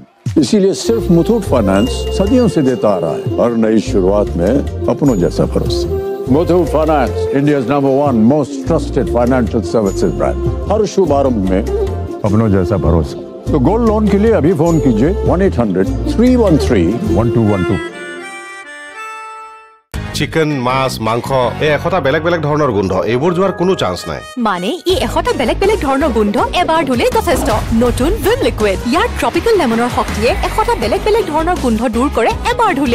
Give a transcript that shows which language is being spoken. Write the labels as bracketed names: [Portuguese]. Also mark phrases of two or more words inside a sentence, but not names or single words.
[Hindi] इसीलिए सिर्फ मुथूट फाइनेंस सदियों से देता आ रहा है हर नई शुरुआत में अपनों जैसा भरोसा। [English] Muthoot Finance, India number 1 most trusted financial services brand. [Hindi] हर शुभ आरंभ में अपनों जैसा भरोसा। तो [English] gold loan [Hindi] के लिए अभी फोन कीजिए 1-800-313-1212। [Assamese] চিকেন মাছ মাংস এই এশটা বেলেগ বেলেগ ধৰণৰ গোন্ধ এইবোৰ যোৱাৰ কোনো চান্স নাই। মানে ই এশটা বেলেগ বেলেগ ধৰণৰ গোন্ধ এবাৰ ধুলে যথেষ্ট। নতুন ভিম লিকুইড ইয়াৰ ট্ৰপিকেল লেমনৰ শক্তিয়ে এশটা বেলেগ বেলেগ ধৰণৰ গোন্ধ দূৰ কৰে এবাৰ ধুলে।